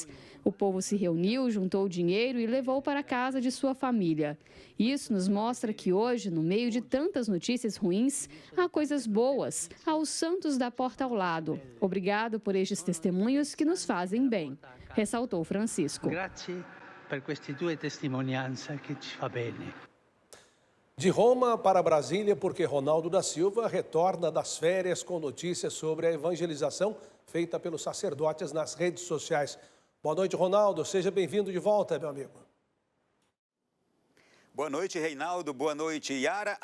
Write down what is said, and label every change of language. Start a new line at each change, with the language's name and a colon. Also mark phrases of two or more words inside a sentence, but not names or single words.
Portuguese: O povo se reuniu, juntou dinheiro e levou para a casa de sua família. Isso nos mostra que hoje, no meio de tantas notícias ruins, há coisas boas, há os santos da porta ao lado. Obrigado por estes testemunhos que nos fazem bem, ressaltou Francisco.
Italian: Grazie per queste due testimonianze che ci fa bene.
Portuguese: De Roma para Brasília, porque Ronaldo da Silva retorna das férias com notícias sobre a evangelização feita pelos sacerdotes nas redes sociais. Boa noite, Ronaldo. Seja bem-vindo de volta, meu amigo. Boa noite, Reinaldo. Boa noite, Yara.